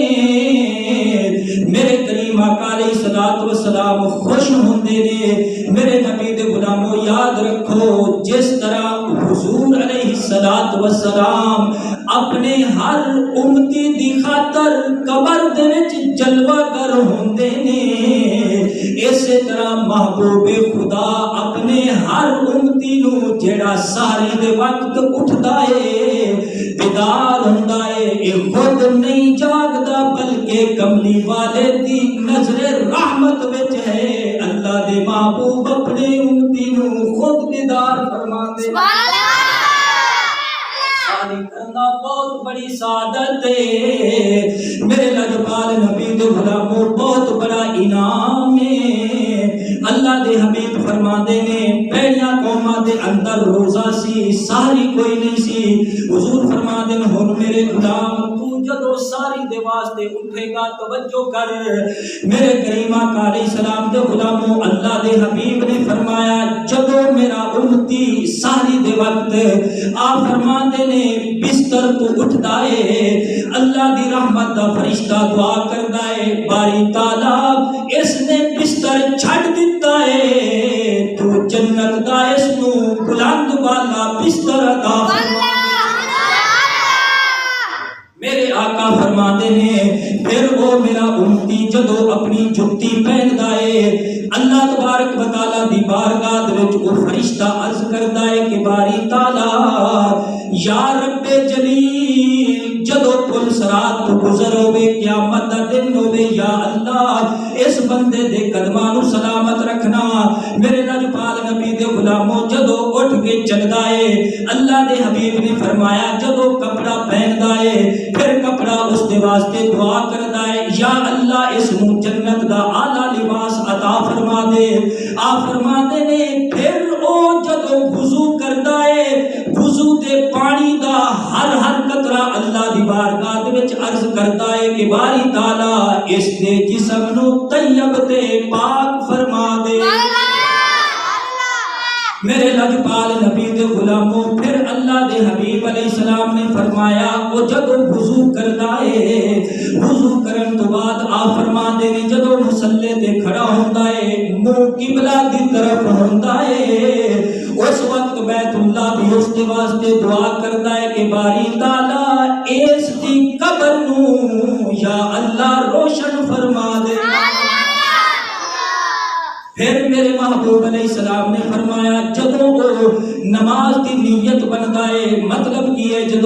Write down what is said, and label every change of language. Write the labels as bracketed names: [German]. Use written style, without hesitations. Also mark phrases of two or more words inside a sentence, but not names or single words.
[Punjabi] میرے کریم آقا [Arabic] علیہ الصلوۃ والسلام [Punjabi] خوش ہوندے نے میرے نبی دے غلاموں یاد رکھو جس طرح حضور [Arabic] علیہ الصلوۃ والسلام [Punjabi] اپنے ہر امتی دی خاطر قبر دے وچ جلوہ گر ہوندے نے، اسی طرح محبوب خدا اپنے ہر امتی نو جیڑا ساری دے وقت اٹھدا ہے بیدار ہوندا ہے اے خود نہیں جاگدا بلکہ کملی والے دی نظر رحمت وچ ہے. اللہ دے محبوب اپنے امتی نو خود بیدار فرماندے ساری کرنا بہت بڑی سعادت ہے. میرے لجپال نبی دے غلاموں بہت بڑا انعام ہے. اللہ دے حبیب فرماندے نے پہلیاں قوماں دے اندر روزہ سی ساری کوئی نہیں سی. حضور فرماندے نے ہن میرے غلام تو جدو ساری دے واسطے اٹھے گا توجہ کر میرے کریم آقا [Arabic] علیہ السلام [Punjabi] دے غلاموں اللہ دے حبیب نے فرمایا جدو میرا امتی ساری دے وقت آپ فرماندے نے بستر تو اٹھدا ہے اللہ دی رحمت دا فرشتہ دعا کردا ہے باری تعالی اس نے بستر چھڈ دتا ہے تو جنت دا اس نو بلند والا بستر عطا فرما. [Urdu] میرے آقا فرماتے ہیں پھر وہ میرا امتی [Punjabi] جدو اپنی جتی پہندا ہے اللہ [Arabic] تبارک و تعالی [Punjabi] دی بارگاہ دے وچ او فرشتہ عرض کردا ہے کہ باری تعالی [Arabic] یا رب جلیل [Punjabi] جدو پل صراط تو گزر ہوے قیامت دا دن ہوے یا اللہ اس بندے دے قدماں نو سلامت رکھنا. میرے لجپال نبی دے غلاموں جدو اٹھ کے چلدا ہے اللہ دے حبیب نے فرمایا جدو کپڑا پہندا ہے پھر کپڑا اس دے واسطے دعا کردا ہے یا اللہ اس نو جنت دا اعلی لباس عطا فرما دے. آپ فرماتے نے پھر او جدو وضو کردا ہے وضو دے پانی دا ہر ہر قطرہ اللہ دی بارگاہ دے وچ عرض کردا ہے کہ باری تعالی اس دے جسم نو طیب تے پاک فرما دے. میرے لجپال نبی دے غلاموں پھر اللہ دے حبیب [Arabic] علیہ السلام [Punjabi] نے فرمایا وہ جدو وضو کردا ہے وضو کرن تو بعد آپ فرماندے نے جدو مصلی تے کھڑا ہوندا ہے منہ قبلہ دی طرف ہوندا ہے اس وقت بیت اللہ بھی اس کے واسطے دعا کردا ہے کہ باری تعالی اس دی قبر نو یا اللہ روشن فرما دے. پھر میرے محبوب [Arabic] علیہ السلام [Punjabi] نے فرمایا جدو وہ نماز دی نیت بندا ہے مطلب کی ہے جدو